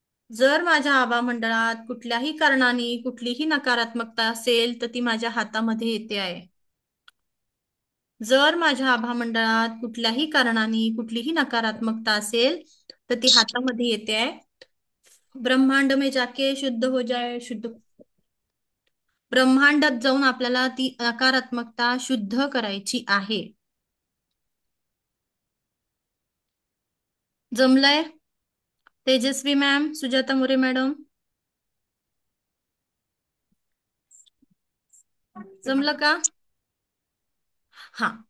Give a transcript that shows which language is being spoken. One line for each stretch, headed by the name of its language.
Marathi: जर माझ्या आभा मंडळात कुठल्याही कारणाने कुठलीही नकारात्मकता असेल तर ती माझ्या हातामध्ये येते आहे. जर माझ्या आभा मंडळात कुठल्याही कारणाने कुठलीही नकारात्मकता असेल तर ती हातामध्ये येते आहे.
Hindi: ब्रह्मांड में जाके शुद्ध हो जाए, शुद्ध.
Marathi: ब्रह्मांडात जाऊन आपल्याला ती नकारात्मकता शुद्ध करायची आहे. जमलंय? तेजस्वी मॅम, सुजाता मोरे मॅडम, जमलं का? हा.